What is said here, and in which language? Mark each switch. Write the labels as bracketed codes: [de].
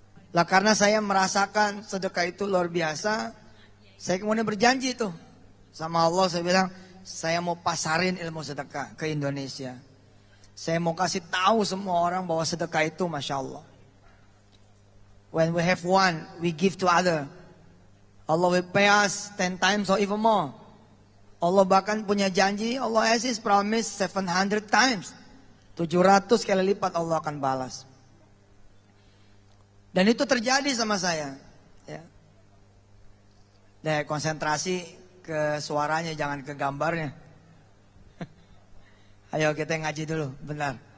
[id] Lah karena saya merasakan sedekah itu luar biasa, saya kemudian berjanji tuh sama Allah, saya bilang saya mau pasarin ilmu sedekah ke Indonesia. Saya mau kasih tahu semua orang bahwa sedekah itu Masya Allah. [en] When we have one, we give to other. Allah will pay us 10 times or even more. [id] Allah bahkan punya janji, [en] Allah has his promise 700 times. [id] 700 kali lipat Allah akan balas. Dan itu terjadi sama saya. Ya. Deh, konsentrasi ke suaranya, jangan ke gambarnya. Ayo kita ngaji dulu, benar.